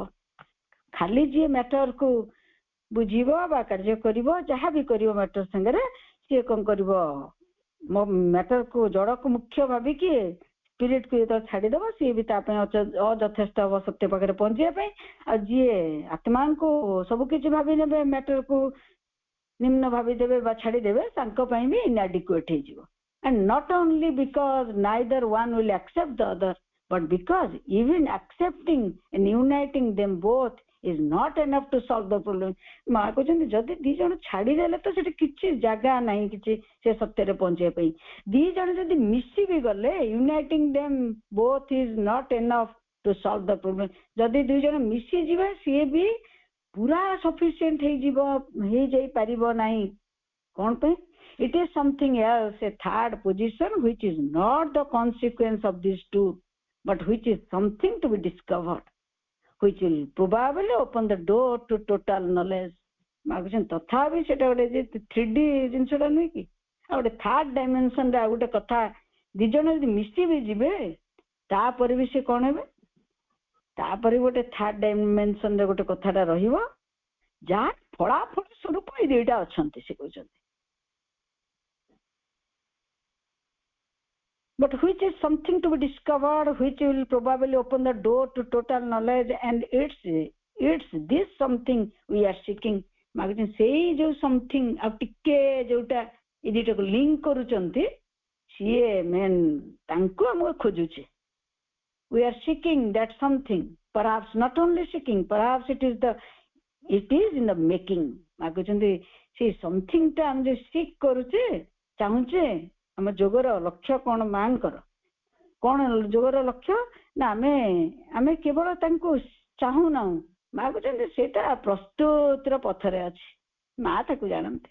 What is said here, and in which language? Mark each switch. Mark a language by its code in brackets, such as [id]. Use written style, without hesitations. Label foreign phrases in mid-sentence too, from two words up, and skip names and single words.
[or] ଖାଲି ଯିଏ ମ୍ୟାଟରକୁ ବୁଝିବ ବା କାର୍ଯ୍ୟ କରିବ, ଯାହା ବି କରିବ ମ୍ୟାଟର ସାଙ୍ଗରେ, ସିଏ କଣ କରିବ, ମ୍ୟାଟରକୁ ଜଡକୁ ମୁଖ୍ୟ ଭାବିକି ସ୍ପିରିଟକୁ ଯେତେବେଳେ ଛାଡିଦବ, ସିଏ ବି ତା ପାଇଁ ଅଯଥେଷ୍ଟ ହବ ସତ୍ୟ ପାଖରେ ପହଞ୍ଚିବା ପାଇଁ। ଆଉ ଯିଏ ଆତ୍ମାଙ୍କୁ ସବୁ କିଛି ଭାବି ନେବେ, ମ୍ୟାଟରକୁ ନିମ୍ନ ଭାବିଦେବେ ବା ଛାଡିଦେବେ, ତାଙ୍କ ପାଇଁ ବି ଇନ୍ଆଡିକ୍ୱେଟ୍ ହେଇଯିବ। [en] And not only because neither one will accept the other, but because even accepting and uniting them both is not enough to solve the problem. [or] ମା କହୁଛନ୍ତି ଯଦି ଦି ଜଣ ଛାଡିଦେଲେ ତ ସେଠି କିଛି ଜାଗା ନାହିଁ କିଛି ସେ ସତ୍ୟରେ ପହଞ୍ଚିବା ପାଇଁ। ଦି ଜଣ ଯଦି ମିଶି ବି ଗଲେ [en] uniting them both is not enough to solve the problem. [or] ଯଦି ଦୁଇ ଜଣ ମିଶିଯିବେ ସିଏ ବି ପୁରା sufficient ହେଇଯାଇ ପାରିବ ନାହିଁ। କଣ ପାଇଁ? [en] It is something else, a third position which is not the consequence of these two, but which is something to be discovered, which will probably open the door to total knowledge. [or] ମାଗୁଛନ୍ତି ତଥାପି ସେଟା ଗୋଟେ ଯେ 3D ଜିନିଷଟା ନୁହେଁ କି, ଆଉ ଗୋଟେ [en] third dimensionରେ [or] ଆଉ ଗୋଟେ କଥା, ଦି ଜଣ ଯଦି ମିଶି ବି ଯିବେ ତାପରେ ବି ସେ କଣ ହେବେ, ତାପରେ ଗୋଟେ [en] third dimensionରେ [or] ଗୋଟେ କଥାଟା ରହିବ, ଯାହା ଫଳାଫଳ ସ୍ୱରୂପ ଏଇ ଦୁଇଟା ଅଛନ୍ତି ସେ କହୁଛନ୍ତି। [en] But which is something to be discovered, which will probably open the door to total knowledge, and it's this something we are seeking. [or] ମାଗୁଛନ୍ତି ସେଇ ଯୋଉ something ଆଉ ଟିକେ ଯୋଉଟା ଏ ଦିଟାକୁ ଲିଙ୍କ କରୁଛନ୍ତି ସିଏ ମେନ୍ ତାଙ୍କୁ ଆମକୁ ଖୋଜୁଛେ। [en] We are seeking that something, perhaps not only seeking, perhaps it is in the making. [or] ମାଗୁଛନ୍ତି ସେଇ something ଟା ଆମେ ଯୋଉ seek କରୁଛେ ଚାହୁଁଛେ, ଆମ ଯୋଗର ଲକ୍ଷ୍ୟ କଣ ମାଙ୍କର, କଣ ଯୋଗର ଲକ୍ଷ୍ୟ ନା ଆମେ କେବଳ ତାଙ୍କୁ ଚାହୁଁନାହୁଁ, ମା କହୁଛନ୍ତି ସେଇଟା ପ୍ରସ୍ତୁତିର ପଥରେ ଅଛି, ମା ତାକୁ ଜାଣନ୍ତି।